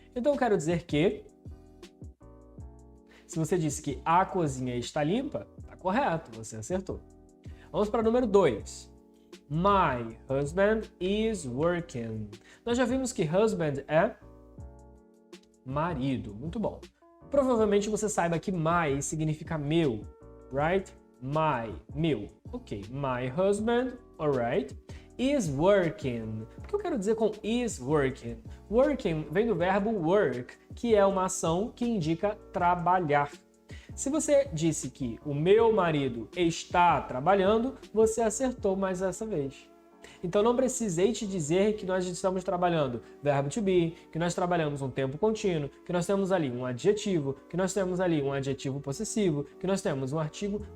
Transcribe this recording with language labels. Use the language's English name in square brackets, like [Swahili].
[Portuguese] Então eu quero dizer que se você disse que a cozinha está limpa, está correto, você acertou. Vamos para o número 2. [English] My husband is working. [Portuguese] Nós já vimos que husband é marido. Muito bom. Provavelmente você saiba que my significa meu, right? [English] My, meu. Ok. My husband, alright, is working. [Portuguese] O que eu quero dizer com is working? Working vem do verbo work, que é uma ação que indica trabalhar. Se você disse que o meu marido está trabalhando, você acertou mais essa vez. Então não precisei te dizer que nós estamos trabalhando verbo to be, que nós trabalhamos um tempo contínuo, que nós temos ali um adjetivo, que nós temos ali um adjetivo possessivo, que nós temos um artigo.